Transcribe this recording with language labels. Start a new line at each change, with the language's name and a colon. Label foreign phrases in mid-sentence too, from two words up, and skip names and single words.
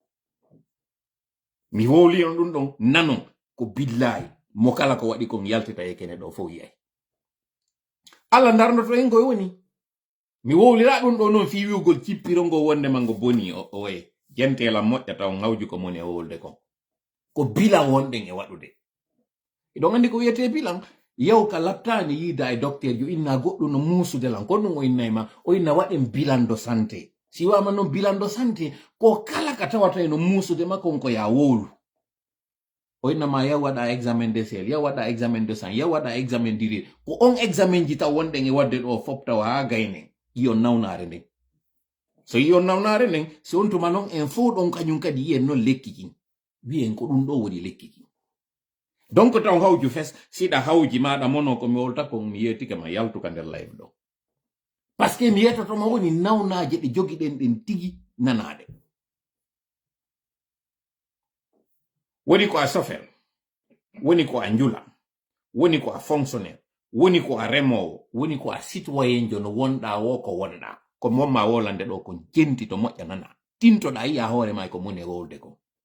Fula: mi wowli on ɗum ɗon nanon ko billahi mo kala ko waɗi kon yaltita e kene ɗo fof yiyay Allah darnoto en goy woni mi wowlira ɗum ɗo noon fi wiwgol cippirongo wonde mango boni o waye jentela moƴƴa taw ngawju ko moni e wowlde kon ko bilan wonɗen e waɗude iɗon andi ko wiyete bilan yew ka laptani yiida e docteur jo inna goɗɗo no muusudelan kon ɗum o inna e ma o inna waɗen
French: bilan de santé
Fula: si wama noon
French: bilan de santé
Fula: ko kala ka tawata no muusude makko on ko ya wowlu o inna ma yaw waɗa
French: examen de sel
Fula: yaw waɗa
French: examen de sang
Fula: yaw waɗa
French: examen d'urine
Fula: ko on examen ji taw wonɗen e wadde ɗo fop taw ha gayne yiyon nawnare nden so yiyon nawnare nden si on tuma noon en fo ɗon kañum kadi yiyen noon lekki kin wiyen ko ɗum ɗo woni lekki kin donc taw hawju fes sida hawji maɗa mono ko mi wolta ko mi yetike ma yaltuka nder live ɗo parce que mi yetotoma woni nawnaje ɗe jogiɗen ɗen tigi nanaɗe woni ko a chauffeur woni ko a njula woni ko a fonctionnaire woni ko a remowo woni ko a citoyen jo no wonɗa wo ko wonɗa ko momma wolande ɗo ko jenti to moƴƴa nana tintoɗa yiya hoore ma ko mone wolde ko